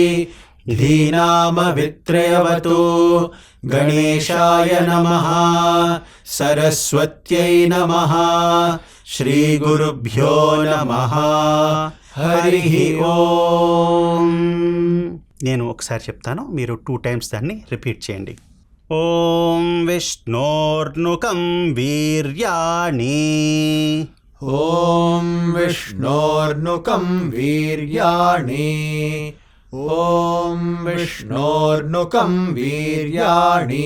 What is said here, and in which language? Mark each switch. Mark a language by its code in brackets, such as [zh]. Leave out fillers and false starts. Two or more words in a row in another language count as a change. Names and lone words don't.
[sa] धीनामवित्रयवतु गणेशाय नमः सरस्वत्यै नमः श्रीगुरुभ्यो नमः हरिः ఓం. [te] నేను ఒకసారి చెప్తాను, మీరు 2 times దాన్ని రిపీట్ చేయండి. [sa] ఓం విష్ణోర్నుకం వీర్యాణి ఓం విష్ణోర్నుకం వీర్యాణి ఓం విష్ణోర్నుకం వీర్యాణి